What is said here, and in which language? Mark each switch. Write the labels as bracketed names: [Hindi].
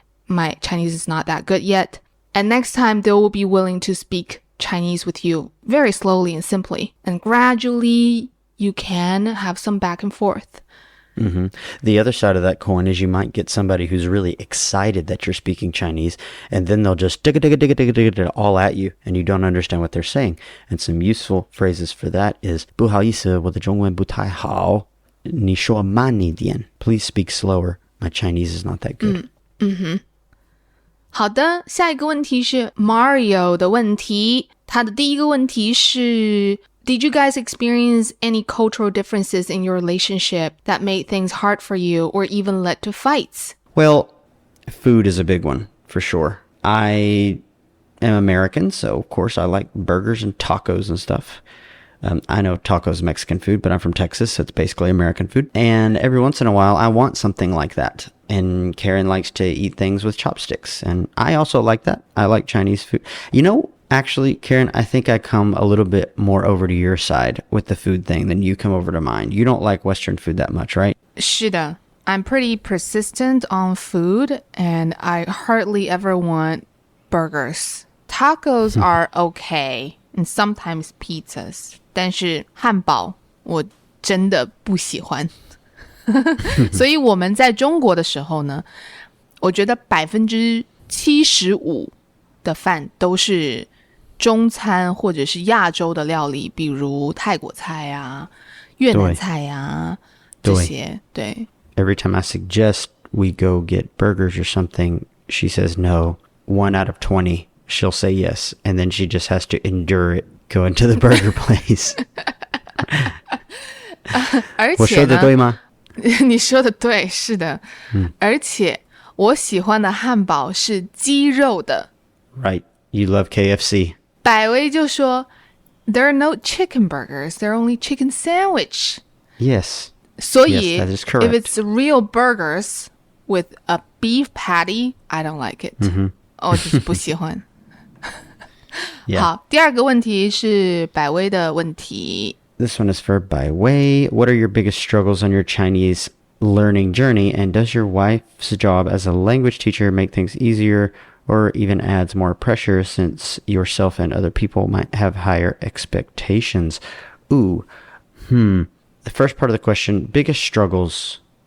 [English] My Chinese is not that good yet. And next time, they will be willing to speak Chinese with you very slowly and simply. And gradually, you can have some back and forth. The other side of that coin is you might get somebody who's really excited that you're speaking Chinese, and then they'll just digga digga digga digga digga digga all at you, and you don't understand what they're saying. And some useful phrases for that is [Chinese] 不好意思，我的中文不太好，你说慢一点. [English] Please speak slower. My Chinese is not that good. [Chinese] 好的，下一个问题是 Mario 的问题。他的第一个问题是 [English] Did you guys experience any cultural differences in your relationship that made things hard for you or even led to fights? Well, food is a big one, for sure. I am American, so of course I like burgers and tacos and stuff. I know tacos is Mexican food, but I'm from Texas, so it's basically American food. And every once in a while, I want something like that. And Karen likes to eat things with chopsticks. And I also like that. I like Chinese food. You know, actually, Karen, I think I come a little bit more over to your side with the food thing than you come over to mine. You don't like Western food that much, right? [Chinese] 是的， [English] I'm pretty persistent on food, and I hardly ever want burgers. Tacos are okay, and sometimes pizzas. [Chinese] 但是汉堡我真的不喜欢。所以我们在中国的时候呢，我觉得75%的饭都是中餐或者是亚洲的料理，比如泰国菜啊、越南菜啊这些。对。 [English] Every time I suggest we go get burgers or something, she says no. 1 out of 20, she'll say yes, and then she just has to endure it going to the burger place. [Chinese] 而且呢，我说的对吗？你说的对，是的。而且我喜欢的汉堡是鸡肉的。 [English] Right, you love KFC. [Chinese] 百威就说 [English] There are no chicken burgers, there are only chicken sandwich. Yes. [Chinese] 所以 [English] yes, that is correct. If it's real burgers with a beef patty, I don't like it. [Chinese] 我就是不喜欢。 [English] Yeah. [Chinese] 好，第二个问题是百威的问题。 [English] This one is for Bai Wei. What are your biggest struggles on your Chinese learning journey? And does your wife's job as a language teacher make things easier or even adds more pressure since yourself and other people might have higher expectations? The first part of the question, biggest struggles.